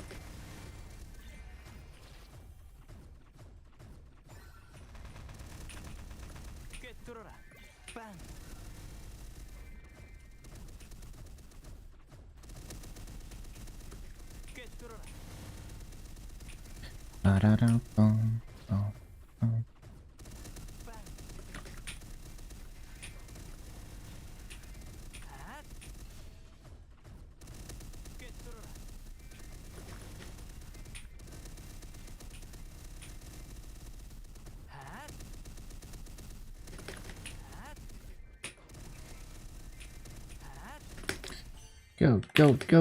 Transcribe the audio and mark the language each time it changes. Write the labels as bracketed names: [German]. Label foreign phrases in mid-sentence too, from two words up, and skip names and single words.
[Korean] 꿰뚫어라. 빵. 꿰뚫어라. Ba-da-da, bum, bum, bum. 빵. 꿰뚫어라. [English] Go, go, go.